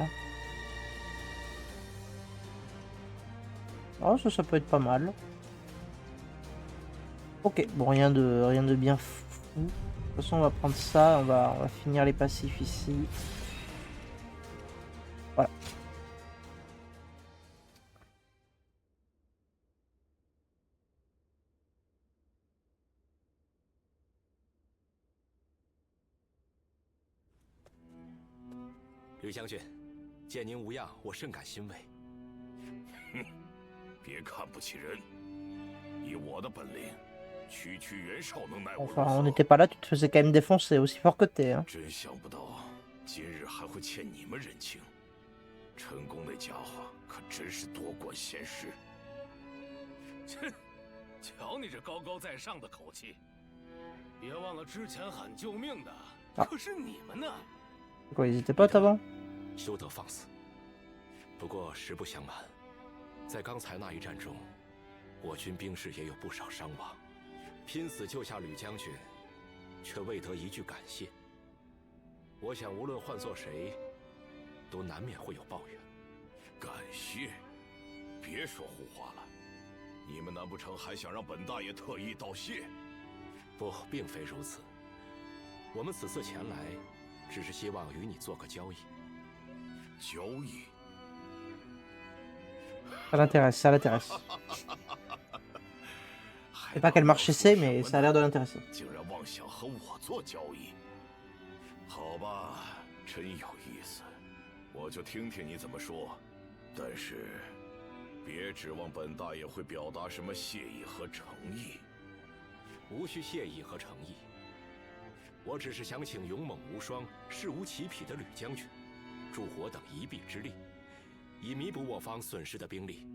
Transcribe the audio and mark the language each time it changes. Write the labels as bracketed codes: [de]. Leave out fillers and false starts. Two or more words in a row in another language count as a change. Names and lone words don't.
[fr] Hein. Oh, ça peut être pas mal. Ok, bon, rien de bien fou. De toute façon, on va prendre ça, on va finir les passifs ici. Voilà. [zh] Liu 将军，见您无恙，我甚感欣慰。哼，别看不起人，以我的本领，区袁绍能奈我如 [fr] Enfin, on [zh] 何？ [fr] n'était pas là, tu te faisais quand même défoncer, aussi fort que t'es. Hein. [zh] 真想不到，今日还会欠你们人情。陈宫那家伙可真是多管闲事。切，瞧你这高高在上的口气，别忘了之前喊救命的可是你们呢。 [fr] Quoi, ils étaient potes avant? [zh] 休得放肆！不过实不相瞒，在刚才那一战中，我军兵士也有不少伤亡。拼死救下吕将军，却未得一句感谢。我想，无论换做谁，都难免会有抱怨。感谢？别说胡话了，你们难不成还想让本大爷特意道谢？不，并非如此。我们此次前来，只是希望与你做个交易。交易？ [fr] Ça l'intéresse, ça l'intéresse. Je sais pas quel marché c'est, mais ça a l'air de l'intéresser. [zh] 竟然妄想和我做交易？好吧，真有意思，我就听听你怎么说。但是，别指望本大爷会表达什么谢意和诚意。无需谢意和诚意，我只是想请勇猛无双、事无其匹的吕将军，助我等一臂之力，以弥补我方损失的兵力。